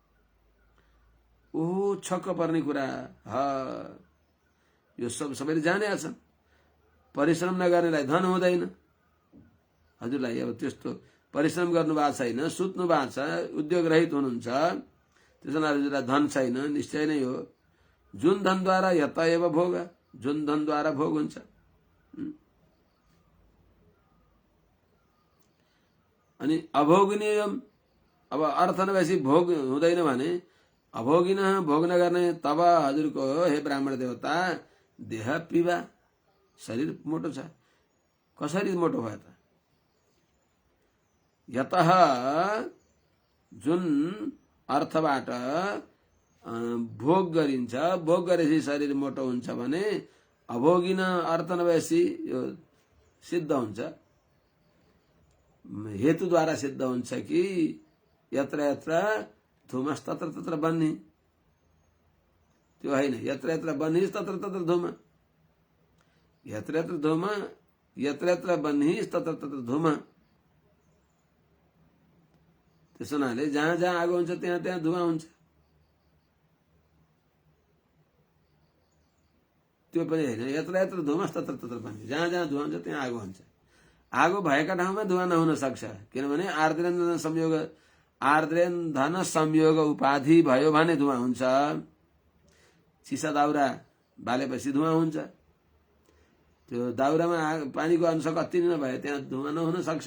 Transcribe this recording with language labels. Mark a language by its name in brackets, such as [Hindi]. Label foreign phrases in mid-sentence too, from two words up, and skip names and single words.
[Nepali] ओहो छक्क पर्ने कुरा, यो सबैले जानेका छन्। परिश्रम नगर्नेलाई धन हुँदैन। हजुरलाई अब त्यस्तो परिश्रम गर्नु भएको छैन, सुत्नु भएको छ, उद्योग रहित हुनुहुन्छ, त्यसैले हजुरलाई धन छैन, निश्चय नै हो। जुन धनद्वारा [Sanskrit] यत एव भोग, [Nepali] जुन धनद्वारा भोग हुन्छ। अनि अभोगनीयम, अब अर्थ नभएपछि भोग हुँदैन भने अभोगिन भोग नगर्ने तब हजुरको हे ब्राह्मण देवता [Sanskrit] देह पीवा, [Nepali] शरीर मोटो छ। कसरी मोटो भयो त? यतः जुन अर्थबाट भोग गरिन्छ, भोग गरेपछि शरीर मोटो हुन्छ भने अभोगिन अर्थ नभएपछि यो सिद्ध हुन्छ, हेतुद्वारा सिद्ध हुन्छ कि [Sanskrit] यत्र यत्र धुमस तत्र तत्र बन्ही, [Nepali] त्यो होइन। [Sanskrit] यत्र यत्र बन्हीस तत्र तत्र धुम, यत्र यत्र धुम, यत्र यत्र बन्हीस तत्र तत्र धुम। [Nepali] त्यसो हुनाले जहाँ जहाँ आगो हुन्छ त्यहाँ त्यहाँ धुवा हुन्छ। त्यो पनि होइन, [Sanskrit] यत्र यत्र धुमस तत्र तत्र बन्ही, [Nepali] जहाँ जहाँ धुवा हुन्छ त्यहाँ आगो हुन्छ। आगो भएका ठाउँमा धुवा नहुन सक्छ, किनभने [Sanskrit] आर्द्रेन्द्र संयोग, आर्द्रेन्धन संयोग [Nepali] उपाधि भयो भने धुवा हुन्छ। चिसा दाउरा बालेपछि धुवा हुन्छ। त्यो दाउरामा पानीको अंश कति नभए त्यहाँ धुवा नहुन सक्छ।